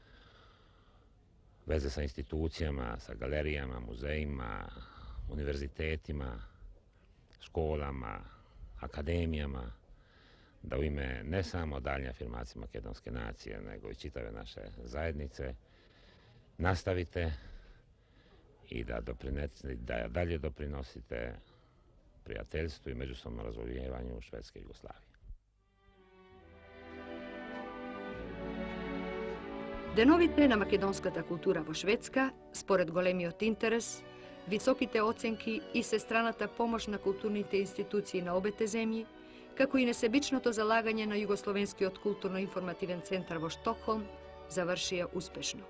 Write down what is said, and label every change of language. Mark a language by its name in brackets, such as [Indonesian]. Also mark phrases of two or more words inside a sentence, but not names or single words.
[Croatian] veze sa institucijama, sa galerijama, muzejima, univerzitetima, školama, akademijama, da u ime ne samo daljnje afirmacije makedonske nacije, nego i čitave naše zajednice nastavite i da dalje doprinosite prijateljstvu i međusobnom razumijevanju Švedske i Jugoslavije. [Macedonian] Деновите македонската култура во Шведска, според големиот интерес, високите оценки и сестраната помош на културните институции на обете земји, како и несебичното залагање на Југословенскиот културно-информативен центар во Штокхолм, завршија успешно.